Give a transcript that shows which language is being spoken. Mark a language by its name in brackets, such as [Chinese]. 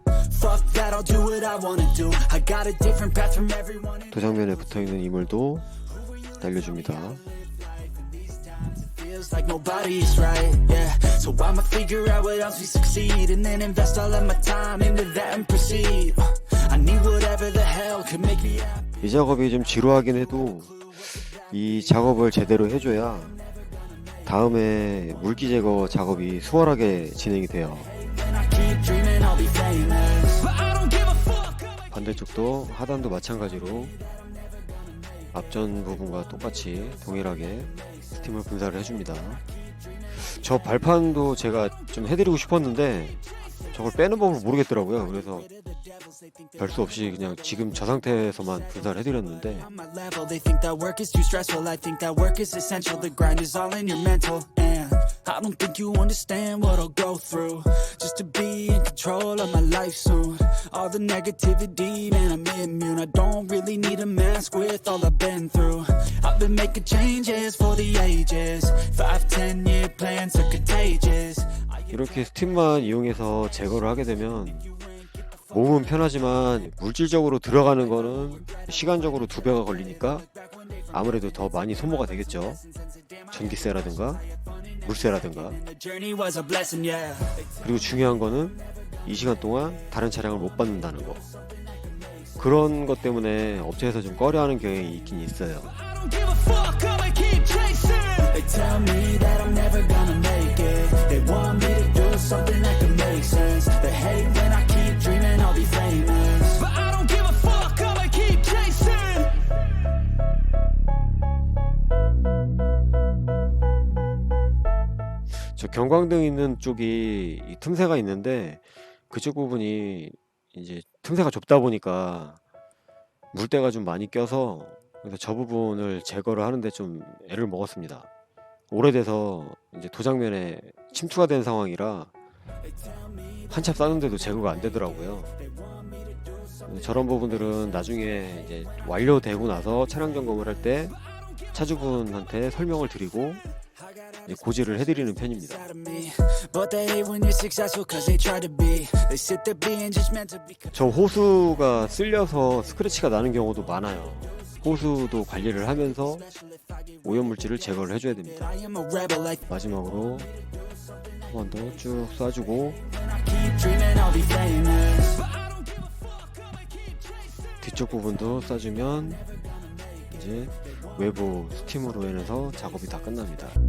[English] Fuck that, I'll do what I wanna do. I got a different path from everyone. [Korean] 도장면에 붙어있는 이물도 날려줍니다. [English] Feels like nobody's right, yeah. So I'ma figure out what else we succeed and then invest all of my time into that and proceed. I need whatever the hell could make me happy. [Korean] 이 작업이 좀 지루하긴 해도 이 작업을 제대로 해줘야 다음에 물기 제거 작업이 수월하게 진행이 돼요. [English] And I keep dreaming I'll be famous. But I don't give a fuck. [Korean] 반대쪽도 하단도 마찬가지로 앞전 부분과 똑같이 동일하게 스팀을 분사를 해줍니다. 저 발판도 제가 좀 해드리고 싶었는데 저걸 빼는 법을 모르겠더라고요. 그래서 별 수 없이 그냥 지금 저 상태에서만 분사를 해드렸는데 [English] On my level, they think that work is too stressful. I think that work is essential. The grind is all in your mental. And I don't think you understand what I'll go through just to be in control of my life soon. All the negativity, man, I'm immune. I don't really need a mask with all I've been through. I've been making changes for the ages. 5, 10-year plans are contagious. [Korean] 이렇게 스팀만 이용해서 제거를 하게 되면 몸은 편하지만 물질적으로 들어가는 거는 시간적으로 2배가 걸리니까 아무래도 더 많이 소모가 되겠죠. 전기세라든가 물세라든가. [English] The journey was a blessing, yeah. [Korean] 그리고 중요한 거는 이 시간 동안 다른 차량을 못 받는다는 거. 그런 것 때문에 업체에서 좀 꺼려하는 경향이 있긴 있어요. [English] I don't give a fuck, I'ma keep chasing. They tell me that I'm never gonna make it. They want me to do something that can make sense. They hate when I keep dreaming I'll be famous. But I don't give a fuck, I'ma keep chasing. [Korean] 저 경광등 있는 쪽이 이 틈새가 있는데 그쪽 부분이 이제 틈새가 좁다 보니까 물때가 좀 많이 껴서 그래서 저 부분을 제거를 하는데 좀 애를 먹었습니다. 오래돼서 이제 도장면에 침투가 된 상황이라 한참 싸는데도 제거가 안 되더라고요. 저런 부분들은 나중에 이제 완료되고 나서 차량 점검을 할 때 차주분한테 설명을 드리고 이제 고지를 해드리는 편입니다. [English] But they hate when you're successful cause they try to be. They sit there being judgmental because [Korean] 저 호수가 쓸려서 스크래치가 나는 경우도 많아요. 호수도 관리를 하면서 오염물질을 제거를 해줘야 됩니다. [English] I am a rebel like [Korean] 마지막으로 한 번 더 쭉 쏴주고 [English] I keep dreaming I'll be famous. [Korean] 뒤쪽 부분도 쏴주면 이제 외부 스팀으로 인해서 작업이 다 끝납니다.